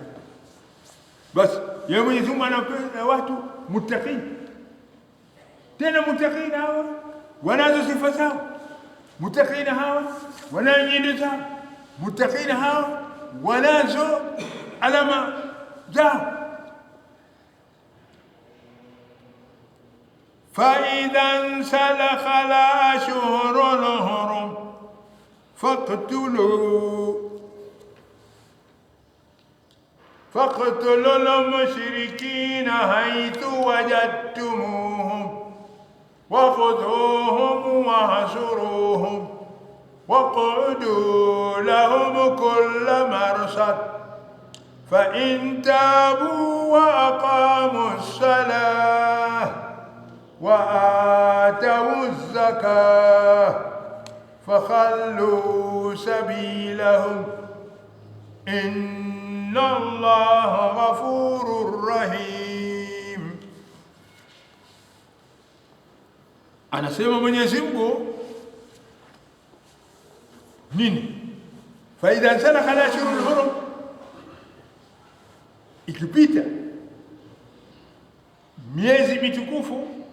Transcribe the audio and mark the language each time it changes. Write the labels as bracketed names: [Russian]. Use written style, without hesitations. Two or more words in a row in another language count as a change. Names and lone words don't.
[Swahili] Basi yeye Mwenyezi Mungu anapenda watu muttaqin. Tena muttaqin hawa wanazo sifa zao, muttaqin hawa wanayo nyendo zao, muttaqin hawa wanazo alama zao. [Arabic] فإذا انسلخ الأشهر الحرم فاقتلوا المشركين حيث وجدتموهم وخذوهم واحصروهم واقعدوا لهم كل مرصد فإن تابوا وأقاموا الصلاة وآتوا الزكاة فخلوا سبيلهم إن الله غفور رحيم. [Swahili] Anasema Mwenyezi Mungu nini? [Arabic] فإذا انسلخ الأشهر الحرم, [Swahili] ikipita miezi mitukufu